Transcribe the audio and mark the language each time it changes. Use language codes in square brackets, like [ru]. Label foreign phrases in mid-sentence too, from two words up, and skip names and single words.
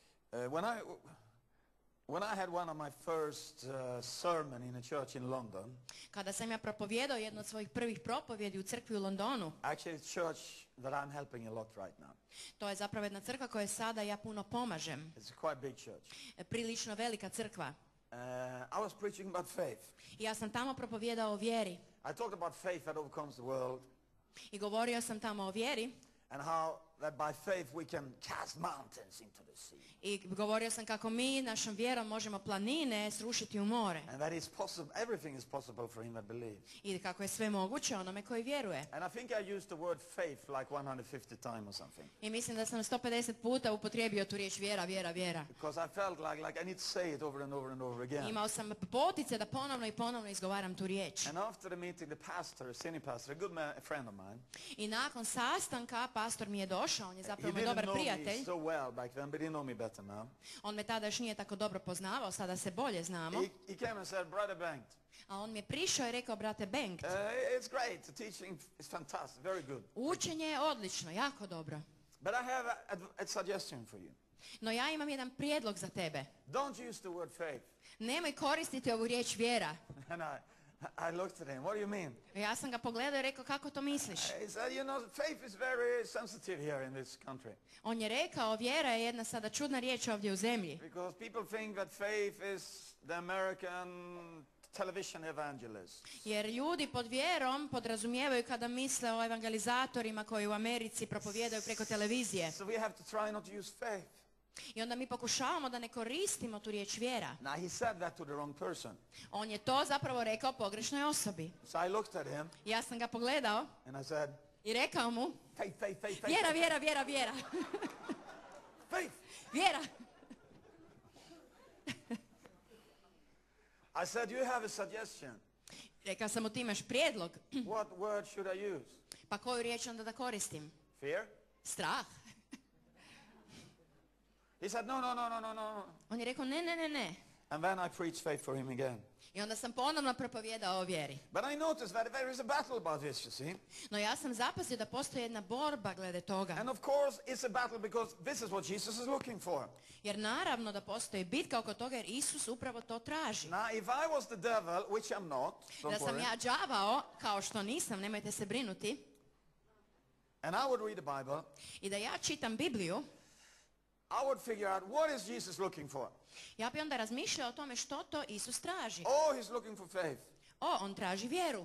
[en] When I had one of my first sermon in a church in London, [hr] kada sam ja propovijedao jednu od svojih prvih propovjedi u crkvi u Londonu, [en] actually it's a church that I'm helping a lot right now. [hr] to je zapravo jedna crkva kojoj sada ja puno pomažem. [en] It's a quite big church. [hr] Prilično velika crkva. [en] I was preaching about faith. [hr] I ja sam tamo propovijedao o vjeri. [en] I talked about faith that overcomes the world. [hr] I govorio sam tamo o vjeri. [en] And how that by faith we can cast mountains into the sea. [hr] I govorio sam kako mi našom vjerom možemo planine srušiti u more. [en] And that is possible, everything is possible for him that believes. [hr] I kako je sve moguće onome koji vjeruje. [en] And I think I used the word faith like 150 times or something. [hr] I mislim da sam 150 puta upotrijebio tu riječ vjera, vjera, vjera. [en] Because I felt like I need to say it over and over and over again. [hr] Imao sam potice da ponovno i ponovno izgovaram tu riječ. [en] And after the meeting, the pastor, a senior pastor, a good man, a friend of mine. [hr] I nakon sastanka pastor mi je došao, on je zapravo moj [en] He [hr] dobar [en] didn't know [hr] prijatelj. [en] me so well back then, but he know me better now. [hr] On me tada još nije tako dobro poznavao, sada se bolje znamo. [en] He came and said, Brother Bengt. [hr] A on mi je prišao i rekao, brate Bengt, [en] It's great, the teaching is fantastic, very good. [hr] učenje je odlično, jako dobro. [en] But I have a suggestion for you. [hr] No ja imam jedan prijedlog za tebe. [en] Don't use the word faith. [hr] Nemoj koristiti ovu riječ vjera. [en] And I looked at him, what do you mean? [hr] Ja sam ga pogledao i rekao, kako to misliš? [en] He said, you know, faith is very sensitive here in this country. [hr] On je rekao, vjera je jedna sada čudna riječ ovdje u zemlji. [en] Because people think that faith is the American television evangelist. [hr] Jer ljudi pod vjerom podrazumijevaju kada misle o evangelizatorima koji u Americi propovijedaju preko televizije. [en] So we have to try not to use faith. [hr] I onda mi pokušavamo da ne koristimo tu riječ vjera. [en] Now he said that to the wrong person. [hr] On je to zapravo rekao pogrešnoj osobi. [en] So I looked at him [hr] Ja sam ga pogledao [en] and I said, [hr] i rekao mu, [en] faith. [hr] vjera, vjera, vjera, vjera. [en] Faith. [hr] Vjera. [en] I said, you have a suggestion. [hr] Rekao sam mu, ti imaš prijedlog. [en] What word should I use? [hr] Pa koju riječ onda da koristim? [en] Fear? [hr] Strah. [en] He said, no. [hr] On je rekao, ne. [en] And then I preached faith for him again. [hr] I onda sam ponovno propovijedao o vjeri. [en] But I noticed that there is a battle about this, you see. [hr] No ja sam zapazio da postoji jedna borba glede toga. [en] And of course it's a battle because this is what Jesus is looking for. [hr] Jer naravno da postoji bitka oko toga jer Isus upravo to traži. [en] Now if I was the devil, which I'm not, [hr] Da sam ja đavao, kao što nisam, nemojte se brinuti. [en] And I would read the Bible. [hr] I da ja čitam Bibliju. [en] I would figure out what is Jesus looking for. [hr] Ja bi onda razmišljao o tome što to Isus traži. [en] Oh, he's looking for faith. [hr] On traži vjeru.